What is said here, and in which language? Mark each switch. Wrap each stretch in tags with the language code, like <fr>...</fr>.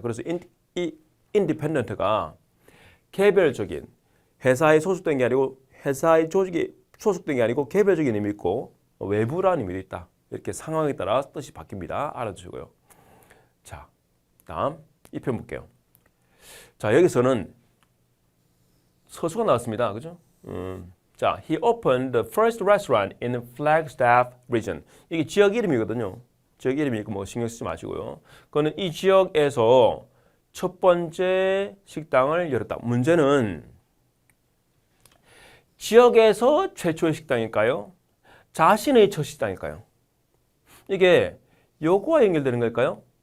<ko>그래서 이 independent가 개별적인 회사에 소속된 게 아니고 회사의 조직에 소속된 게 아니고 개별적인 의미 있고 외부라는 의미도 있다. 이렇게 상황에 따라 뜻이 바뀝니다. 알아두시고요. 자, 다음 이 편 볼게요. 자, 여기서는 서수가 나왔습니다. 그죠?</ko> <en>자, he opened the first restaurant in Flagstaff region.</en> <ko>이게 지역 이름이거든요. 지역 이름이니까 뭐 신경 쓰지 마시고요. 그거는 이 지역에서 첫 번째 식당을 열었다. 문제는 지역에서 최초의 식당일까요? 자신의 첫 식당일까요? 이게 요거와 연결되는 걸까요?</ko>